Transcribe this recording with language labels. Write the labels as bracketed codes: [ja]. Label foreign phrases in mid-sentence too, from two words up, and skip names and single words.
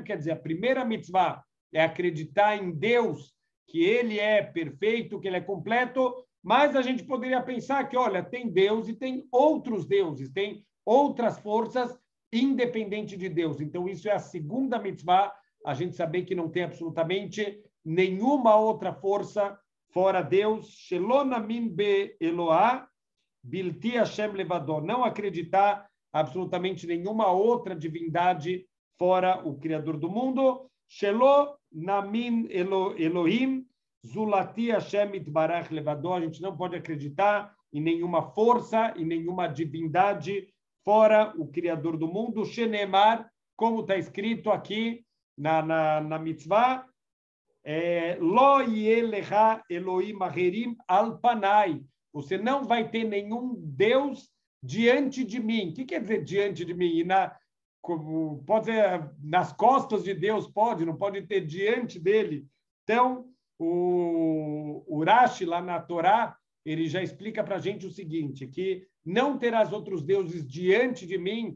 [pt] Quer dizer, a primeira mitzvah é acreditar em Deus, que Ele é perfeito, que Ele é completo, mas a gente poderia pensar que, olha, tem Deus e tem outros deuses, tem outras forças independente de Deus. Então, isso é a segunda mitzvah, a gente saber que não tem absolutamente nenhuma outra força fora Deus. [he] שלא נאמין באלוה, בלתי השם לבדו. [pt] Não acreditar absolutamente nenhuma outra divindade fora o Criador do mundo. [he] שלא נאמין אלהים, זולתי השם יתברך לבדו. [pt] A gente não pode acreditar em nenhuma força, em nenhuma divindade fora o Criador do mundo. Shenemar, como está escrito aqui na mitzvah, [he] לא יהיה לך אלהים אחרים על פני. [pt] Você não vai ter nenhum Deus diante de mim. O que quer dizer diante de mim? Pode ser nas costas de Deus, não pode ter diante dele. Então, o Rashi, lá na Torá, ele já explica para a gente o seguinte, que não terás outros deuses diante de mim.